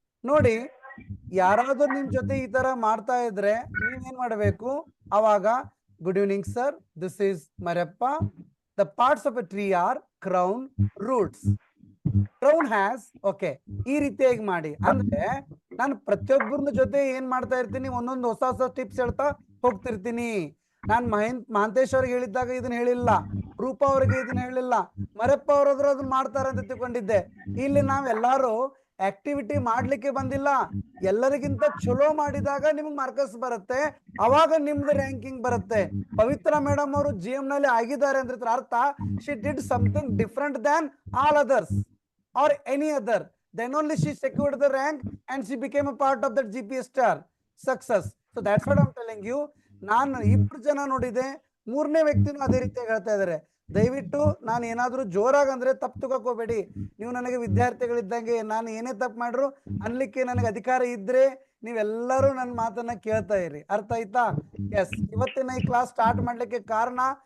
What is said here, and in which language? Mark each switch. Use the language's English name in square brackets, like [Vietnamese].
[Kannada] ನೋಡಿ, ಯಾರಾದ್ರೂ ನಿಮ್ ಜೊತೆ ಈ ತರ ಮಾಡ್ತಾ ಇದ್ರೆ ನೀವೇನ್ ಮಾಡಬೇಕು, ಅವಾಗ [English] good evening sir, this is [Kannada] Marappa. [English] The parts of a tree are crown, roots. Crown has, okay, [Kannada] ಈ ರೀತಿಯಾಗಿ ಮಾಡಿ. ಅಂದ್ರೆ ನಾನು ಪ್ರತಿಯೊಬ್ಬರ ಜೊತೆ ಏನ್ ಮಾಡ್ತಾ ಇರ್ತೀನಿ, ಒಂದೊಂದು ಹೊಸ ಟಿಪ್ಸ್ ಹೇಳ್ತಾ ಹೋಗ್ತಿರ್ತೀನಿ. ನಾನ್ ಮಹಾಂತೇಶ್ ಅವ್ರಿಗೆ ಹೇಳಿದ್ದಾಗ ಇದನ್ನ ಹೇಳಿಲ್ಲ, ರೂಪಾ ಅವ್ರಿಗೆ ಇದನ್ನ ಹೇಳಿಲ್ಲ, ಮರಪ್ಪ ಅವ್ರಾದ್ರೂ ಅದನ್ನ ಮಾಡ್ತಾರೆ ಅಂತ ತಿಳ್ಕೊಂಡಿದ್ದೆ. ಇಲ್ಲಿ ನಾವೆಲ್ಲಾರು ಆಕ್ಟಿವಿಟಿ ಮಾಡ್ಲಿಕ್ಕೆ ಬಂದಿಲ್ಲ, ಎಲ್ಲರಿಗಿಂತ ಚಲೋ ಮಾಡಿದಾಗ ನಿಮ್ಗೆ ಮಾರ್ಕಸ್ ಬರುತ್ತೆ, ಅವಾಗ ನಿಮ್ದು ರ್ಯಾಂಕಿಂಗ್ ಬರುತ್ತೆ. ಪವಿತ್ರ ಮೇಡಮ್ ಅವರು GM ನಲ್ಲಿ ಆಗಿದ್ದಾರೆ ಅಂದ್ರೆ ಅರ್ಥ [English] She did something different than all others or any other, then only she secured the rank and she became a part of that GPS star success. So that's what I'm telling you. [Kannada] ನಾನು ಇಬ್ರು ಜನ ನೋಡಿದೆ, ಮೂರನೇ ವ್ಯಕ್ತಿನೂ ಅದೇ ರೀತಿಯಾಗಿ ಹೇಳ್ತಾ ಇದಾರೆ. ದಯವಿಟ್ಟು ನಾನು ಏನಾದ್ರೂ ಜೋರಾಗಿ ಅಂದ್ರೆ ತಪ್ಪು ತಗೋಕೋಬೇಡಿ. ನೀವು ನನಗೆ ವಿದ್ಯಾರ್ಥಿಗಳಿದ್ದಂಗೆ, ನಾನು ಏನೇ ತಪ್ಪು ಮಾಡ್ರು ಅನ್ಲಿಕ್ಕೆ ನನಗೆ ಅಧಿಕಾರ ಇದ್ರೆ ನೀವೆಲ್ಲರೂ ನನ್ನ ಮಾತನ್ನ ಕೇಳ್ತಾ ಇರಿ. ಅರ್ಥ ಆಯ್ತಾ? ಎಸ್, ಇವತ್ತಿನ ಈ ಕ್ಲಾಸ್ ಸ್ಟಾರ್ಟ್ ಮಾಡ್ಲಿಕ್ಕೆ ಕಾರಣ